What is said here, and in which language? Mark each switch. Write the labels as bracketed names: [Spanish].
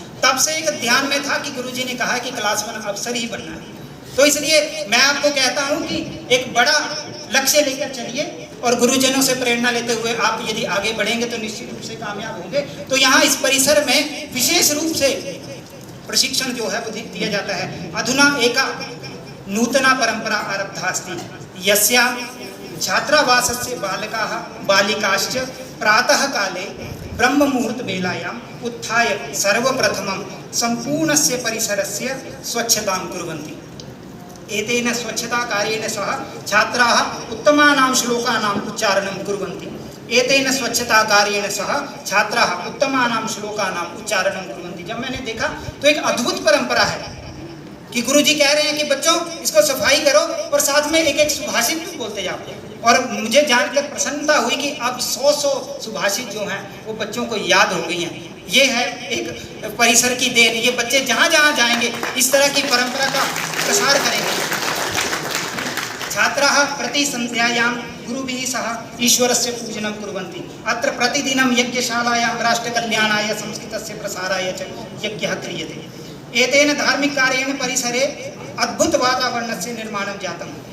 [Hindi] तब से एक ध्यान में था कि गुरुजी ने कहा कि क्लास 1 अफसर ही बनना है। तो इसलिए मैं आपको कहता हूं कि एक बड़ा लक्ष्य लेकर चलिए और गुरुजनों से प्रेरणा लेते हुए आप यदि आगे बढ़ेंगे तो निश्चित रूप से कामयाब होंगे। तो यहाँ इस परिसर में विशेष रूप से प्रशिक्षण जो है वो दिया जाता है। [Sanskrit] अधुना एका नूतना परंपरा आरब्धा अस्ति यस्या छात्रावासस्य बालकाः बालिकाश्च प्रातः काले ब्रह्म मुहूर्त वेलायाम् उत्थाय सर्वप्रथमं सम्पूर्णस्य परिसरस्य स्वच्छतां कुर्वन्ति। एतेन स्वच्छता कार्येण सह छात्राः उत्तमानां श्लोकानाम् उच्चारणं कुर्वन्ति। एतेन स्वच्छता कार्येण सह छात्राः उत्तमानां श्लोकानाम् उच्चारणं कुर्वन्ति। [Hindi] जब मैंने देखा तो एक अद्भुत परंपरा है कि गुरुजी कह रहे हैं कि बच्चों इसको सफाई करो और साथ में एक एक सुभाषित भी बोलते जाओ। और मुझे जानकर प्रसन्नता हुई कि अब 100 सुभाषित जो हैं वो बच्चों को याद हो गई हैं। ये है एक परिसर की देन। ये बच्चे जहाँ जहाँ जाएंगे इस तरह की परंपरा का प्रसार करेंगे। [Sanskrit] छात्राः प्रति संध्यायां गुरुभिः सह ईश्वरस्य पूजनं कुर्वन्ति। अत्र प्रतिदिनं यज्ञशालायां राष्ट्रकल्याणाय संस्कृतस्य प्रसाराय च यज्ञः क्रियते। एतेन धार्मिक कार्येण परिसरे अद्भुत वातावरणस्य निर्माणं जातं।